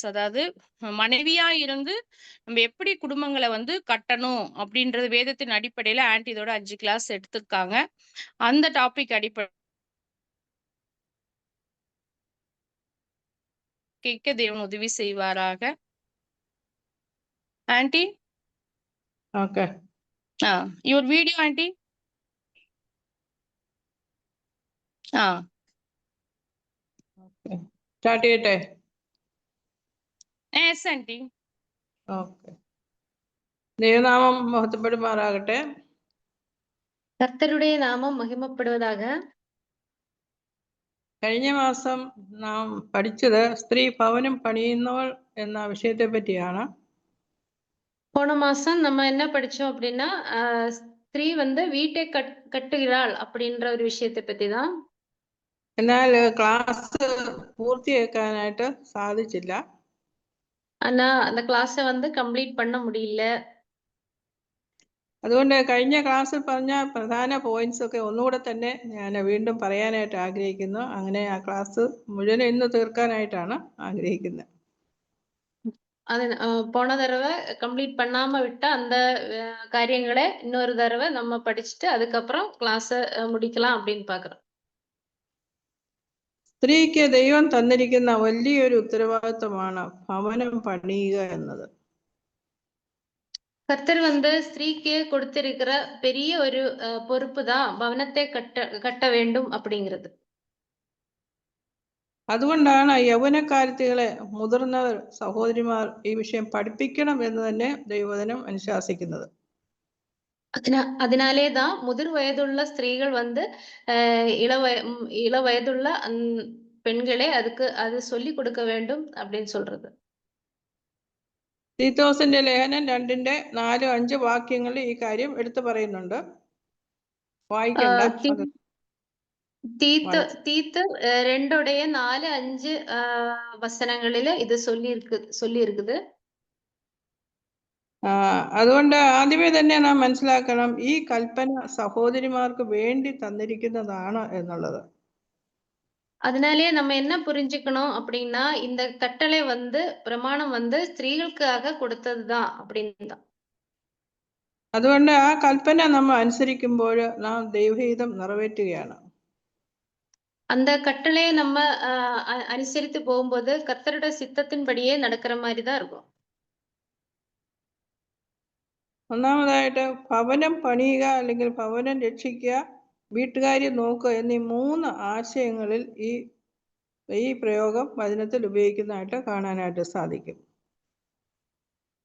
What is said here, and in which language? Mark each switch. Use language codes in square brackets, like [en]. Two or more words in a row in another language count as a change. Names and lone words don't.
[ta] அதாவது மனைவியா இருந்து நம்ம எப்படி குடும்பங்களை கட்டணும் அப்படின்றது வேதத்தின் அடிப்படையில ஆன்டி இதோட 5 கிளாஸ் எடுத்திருக்காங்க. அந்த டாபிக் அடிப்படை கேட்க தேவன் உதவி செய்வாராக. ஆன்டி ஓகே, [en] your video aunty. okay start [ml] ചെയ്യട്ടെ? yes ആന്റി. ഓക്കെ, ദൈവനാമം മഹത്വപ്പെടുമാറാകട്ടെ. [ta] கர்த்தருடைய நாமம் மகிமைப்படுவதாக. [ml] കഴിഞ്ഞ മാസം നാം പഠിച്ചത് സ്ത്രീ ഭവനം പണിയുന്നവൾ എന്ന വിഷയത്തെ പറ്റിയാണ്. [ta] போன மாசம் நம்ம என்ன படிச்சோம் அப்படின்னா ஸ்திரீ வீட்டை கட்டுகிறாள் அப்படின்ற ஒரு விஷயத்தை பத்தி தான். [ml] എന്നാൽ ക്ലാസ് പൂർത്തിയാക്കാനായിട്ട് സാധിച്ചില്ല. [ta] ஆனா அந்த [en] class complete [ta] பண்ண முடியல. [ml] അതുകൊണ്ട് കഴിഞ്ഞ ക്ലാസ്സിൽ പറഞ്ഞ പ്രധാന പോയിന്റ്സ് ഒക്കെ ഒന്നുകൂടെ തന്നെ ഞാൻ വീണ്ടും പറയാനായിട്ട് ആഗ്രഹിക്കുന്നു. അങ്ങനെ ആ ക്ലാസ് മുഴുവൻ ഇന്ന് തീർക്കാനായിട്ടാണ് ആഗ്രഹിക്കുന്നത്. [ta] அது போன தடவை கம்ப்ளீட் பண்ணாம விட்ட அந்த காரியங்களை இன்னொரு தடவை நம்ம படிச்சுட்டு அதுக்கப்புறம் கிளாஸை முடிக்கலாம் அப்படின்னு பாக்குறோம். [ml] സ്ത്രീക്ക് ദൈവം തന്നിരിക്കുന്ന വലിയൊരു ഉത്തരവാദിത്വമാണ് ഭവനം പണിയുക എന്നത്. [ta] கர்த்தர் ஸ்திரீக்கு கொடுத்திருக்கிற பெரிய ஒரு பொறுப்பு தான் பவனத்தை கட்ட வேண்டும் அப்படிங்கிறது. [ml] അതുകൊണ്ടാണ് യൗവനക്കാരത്തികളെ മുതിർന്നവർ സഹോദരിമാർ ഈ വിഷയം പഠിപ്പിക്കണം എന്ന് തന്നെ ദൈവവചനം അനുശാസിക്കുന്നത്. [ta] அதனாலேதான் முதிர் வயதுள்ள ஸ்திரீகள் இள வயதுள்ள பெண்களே அது சொல்லி கொடுக்க வேண்டும் அப்படின்னு சொல்றது. [ml] തീത്തോസിന്റെ ലേഖനം 2:4-5 വാക്യങ്ങളിൽ ഈ കാര്യം എടുത്തു പറയുന്നുണ്ട്. വായിക്കണ്ട. [ta] தீத்து 2:4-5 வசனங்களில இது சொல்லி இருக்குது. [ml] അതുകൊണ്ട് ആദ്യമേ തന്നെ നാം മനസ്സിലാക്കണം, ഈ കൽപ്പന സഹോദരിമാർക്ക് വേണ്ടി തന്നിരിക്കുന്നതാണ് എന്നുള്ളത്. [ta] அதனாலே நம்ம என்ன புரிஞ்சுக்கணும் அப்படின்னா, இந்த கட்டளை பிரமாணம் ஸ்திரீகளுக்காக கொடுத்ததுதான் அப்படின்னு தான். [ml] അതുകൊണ്ട് ആ കൽപ്പന നമ്മൾ അനുസരിക്കുമ്പോൾ നാം ദൈവഹിതം നിറവേറ്റുകയാണ്. [ta] அந்த கட்டளையை நம்ம அனுசரித்து போகும்போது கர்த்தருடைய சித்தத்தின்படியே நடக்கிற மாதிரி தான் இருக்கும். [ml] ഒന്നാമതായിട്ട് ഭവനം പണിയുക അല്ലെങ്കിൽ ഭവനം രക്ഷിക്കുക, വീട്ടുകാര്യം നോക്കുക എന്നീ 3 ആശയങ്ങളിൽ ഈ പ്രയോഗം വചനത്തിൽ ഉപയോഗിക്കുന്നതായിട്ട് കാണാനായിട്ട് സാധിക്കും.